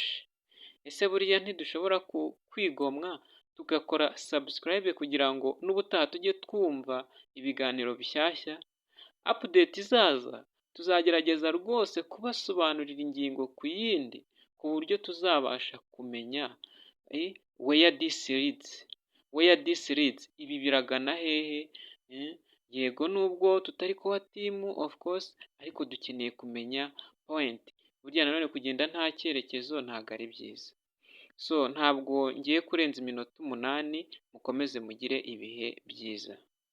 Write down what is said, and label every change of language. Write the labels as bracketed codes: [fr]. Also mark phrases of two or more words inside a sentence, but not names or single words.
[rw] Ese buriya ntidushobora kwigomwa tugakora subscribe kugira ngo n'ubutaha tujye twumva ibiganiro bishyashya? Update izaza tuzagerageza rwose kubasobanurira ingingo ku yindi, ku buryo tuzabasha kumenya [en] where this leads, [rw] ibi biragana hehe. Yego nubwo tutari kuba [en] team of course, [rw] ariko dukeneye kumenya point. Burya nanone kugenda nta cyerekezo ntabwo ari byiza. So ntabwo ngiye kurenza iminota 8, mukomeze mugire ibihe byiza.